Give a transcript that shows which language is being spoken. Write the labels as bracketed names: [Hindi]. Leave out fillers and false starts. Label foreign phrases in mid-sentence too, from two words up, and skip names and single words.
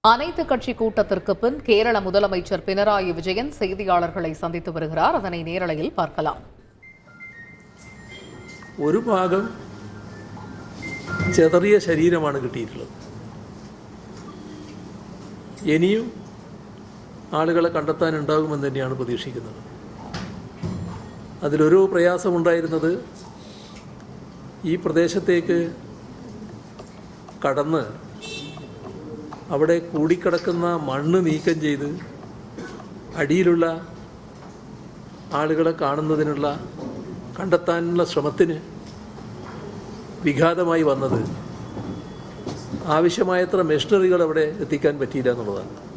[Tamil] அனைத்து கட்சி கூட்டத்திற்கு பின் கேரள முதலமைச்சர் பினராயி விஜயன் செய்தியாளர்களை சந்தித்து வருகிறார். அதனை நேரலையில் பார்க்கலாம். [Malayalam] ഒരു ഭാഗം ചെറിയ ശരീരമാണ് കിട്ടിയിട്ടുള്ളത്. ഇനിയും ആളുകളെ കണ്ടെത്താനുണ്ടാകുമെന്ന് തന്നെയാണ് പ്രതീക്ഷിക്കുന്നത്. അതിലൊരു പ്രയാസമുണ്ടായിരുന്നത് ഈ പ്രദേശത്തേക്ക് കടന്ന് അവിടെ കൂടിക്കിടക്കുന്ന മണ്ണ് നീക്കം ചെയ്ത് അടിയിലുള്ള ആളുകളെ കണ്ടെത്താനുള്ള ശ്രമത്തിന് വിഘാതമായി വന്നത് ആവശ്യമായത്ര മെഷീനറികൾ അവിടെ എത്തിക്കാൻ പറ്റിയില്ല എന്നുള്ളതാണ്.